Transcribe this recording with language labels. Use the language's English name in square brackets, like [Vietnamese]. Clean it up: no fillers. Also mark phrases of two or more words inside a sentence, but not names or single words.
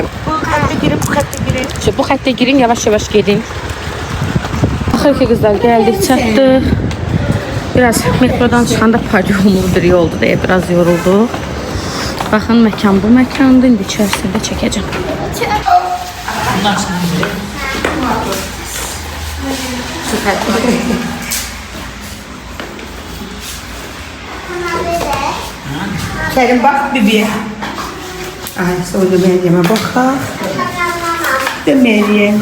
[Azerbaijani] Bu xəttə girin, bu xəttə girin. İşte bu xəttə girin, yavaş-yavaş gedin. Axır ki qızlar gəldik, çatdıq. Biraz metrodan çıxanda paryumlu bir yoldu deyə biraz yorulduq. Baxın, məkan bu məkandır. İndi içərisində çəkəcəm. [Turkish] Kerim bak bebeğe. Ay sonra Meryem'e bakar. De Meryem.